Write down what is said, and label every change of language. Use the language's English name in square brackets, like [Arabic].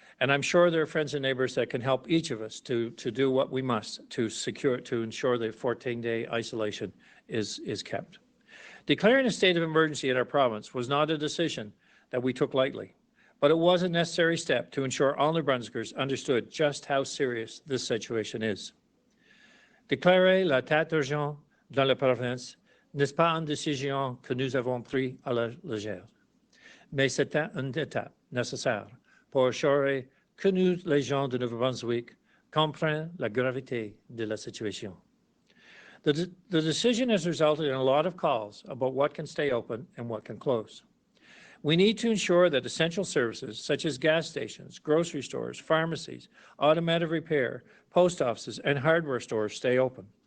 [English] And I'm sure there are friends and neighbors that can help each of us to do what we must to ensure the 14-day isolation is kept. Declaring a state of emergency in our province was not a decision that we took lightly, but it was a necessary step to ensure all New Brunswickers understood just how serious this situation is. [French] Déclarer l'état d'urgence dans la province n'est pas une décision que nous avons prise à la légère, mais c'était une étape nécessaire pour assurer que nous, les gens de Nouveau-Brunswick, comprennent la gravité de la situation. [English] The decision has resulted in a lot of calls about what can stay open and what can close. We need to ensure that essential services such as gas stations, grocery stores, pharmacies, automotive repair, post offices, and hardware stores stay open.